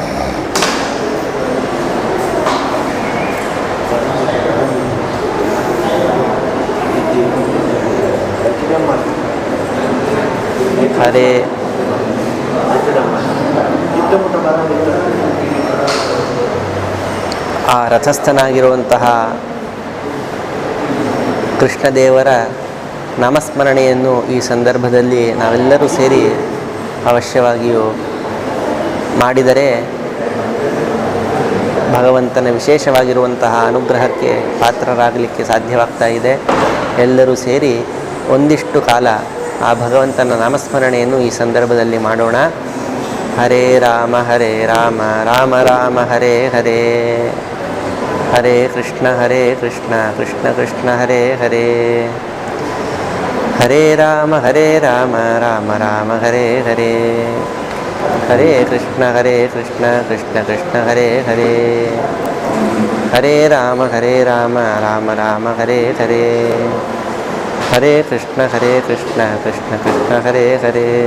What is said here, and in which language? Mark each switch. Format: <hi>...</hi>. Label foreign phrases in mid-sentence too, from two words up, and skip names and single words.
<kn>ಹರೇ ಆ ರಥಸ್ಥನಾಗಿರುವಂತಹ ಕೃಷ್ಣದೇವರ ನಾಮಸ್ಮರಣೆಯನ್ನು ಈ ಸಂದರ್ಭದಲ್ಲಿ ನಾವೆಲ್ಲರೂ ಸೇರಿ ಅವಶ್ಯವಾಗಿಯೂ ಮಾಡಿದರೆ ಭಗವಂತನ ವಿಶೇಷವಾಗಿರುವಂತಹ ಅನುಗ್ರಹಕ್ಕೆ ಪಾತ್ರರಾಗಲಿಕ್ಕೆ ಸಾಧ್ಯವಾಗ್ತಾ ಇದೆ. ಎಲ್ಲರೂ ಸೇರಿ ಒಂದಿಷ್ಟು ಕಾಲ ಆ ಭಗವಂತನ ನಾಮಸ್ಮರಣೆಯನ್ನು ಈ ಸಂದರ್ಭದಲ್ಲಿ ಮಾಡೋಣ.</kn> <sa>ಹರೇ ರಾಮ ರಾಮ ರಾಮ ಹರೇ ಹರೇ, ಹರೇ ಕೃಷ್ಣ ಕೃಷ್ಣ ಕೃಷ್ಣ ಹರೇ ಹರೇ, ಹರೇ ರಾಮ ರಾಮ ರಾಮ ಹರೇ ಹರೇ, ಹರೇ ಕೃಷ್ಣ ಕೃಷ್ಣ ಕೃಷ್ಣ ಹರೇ ಹರೇ, ಹರೇ ರಾಮ ರಾಮ ರಾಮ ಹರೇ ಹರೇ, ಹರೇ ಕೃಷ್ಣ ಕೃಷ್ಣ ಕೃಷ್ಣ ಹರೇ ಹರೇ,</sa>